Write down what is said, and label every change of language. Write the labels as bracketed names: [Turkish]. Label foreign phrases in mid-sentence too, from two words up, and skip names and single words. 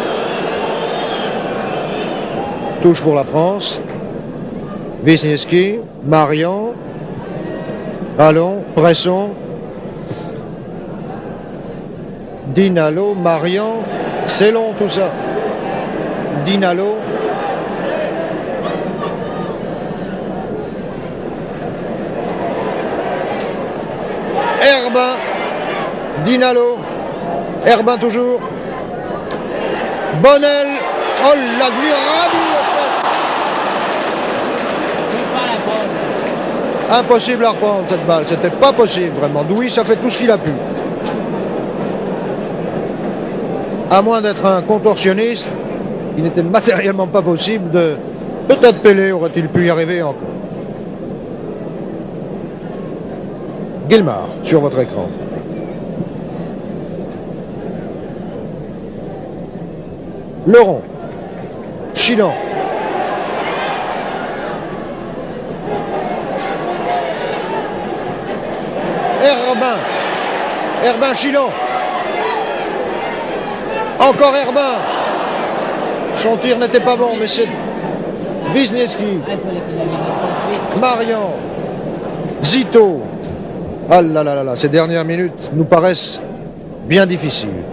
[French] Touche pour la France. Wisniewski, Marian. Allons, pressons. Dinalo, Marian. C'est long tout ça. Dinalo. Herbin. Dinalo. Herbin toujours. Bonnel. Oh l'admirable. Impossible à reprendre cette balle. C'était pas possible vraiment. Douis a fait tout ce qu'il a pu. À moins d'être un contorsionniste, il n'était matériellement pas possible de... Peut-être Pelé aurait-il pu y arriver encore. Guillemard, sur votre écran. Leron. Chilan. Herbin Chilan. Encore Herbin. Son tir n'était pas bon, mais c'est Wisniewski. Marian. Zito. Ah là là là là, ces dernières minutes nous paraissent bien difficiles.